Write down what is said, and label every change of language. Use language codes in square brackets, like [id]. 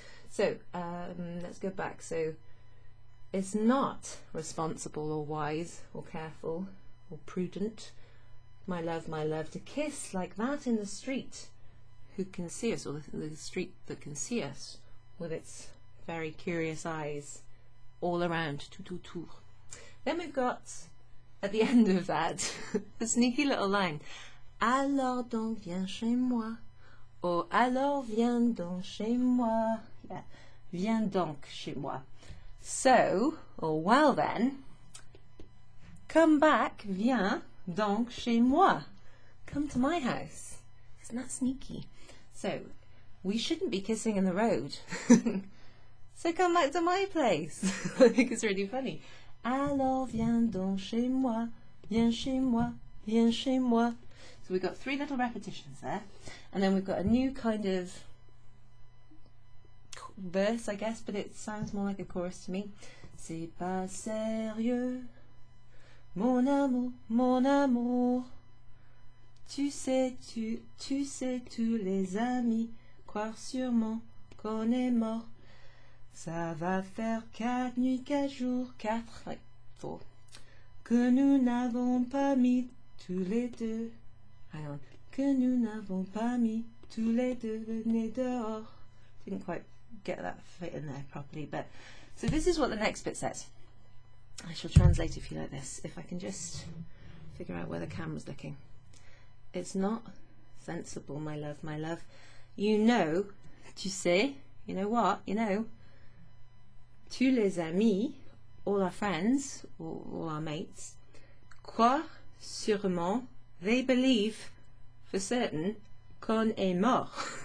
[en] So, let's go back. So, it's not responsible or wise or careful or prudent, my love, to kiss like that in the street who can see us, or the street that can see us with its very curious eyes all around, [fr] tout autour. [en] Then we've got, at the end of that, a sneaky little line. [fr] Alors donc viens chez moi. Or alors viens donc chez moi. Yeah, viens donc chez moi. [en] So, or well then, come back, [fr] viens donc chez moi. [en] Come to my house. Isn't that sneaky? So, we shouldn't be kissing in the road. So come back to my place. I think it's really funny. [fr] Alors viens donc chez moi, viens chez moi, viens chez moi. [en] So we've got 3 little repetitions there. And then we've got a new kind of verse, I guess, but it sounds more like a chorus to me. [fr] C'est pas sérieux, mon amour. Tu sais, tous les amis croient sûrement qu'on est mort. Ça va faire 4 nuits, 4 jours, 4, [en] like 4, [fr] que nous n'avons pas mis tous les deux. [en] Hang on. [fr] Que nous n'avons pas mis tous les deux le nez dehors. [en] Didn't quite get that fit in there properly, but so this is what the next bit says. I shall translate it for you like this, if I can just figure out where the camera's looking. It's not sensible, my love. You know, [fr] tu sais, [en] you know what, you know, [fr] tous les amis, [en] all our friends, all our mates, [fr] croient sûrement, [en] they believe for certain, [fr] qu'on est mort.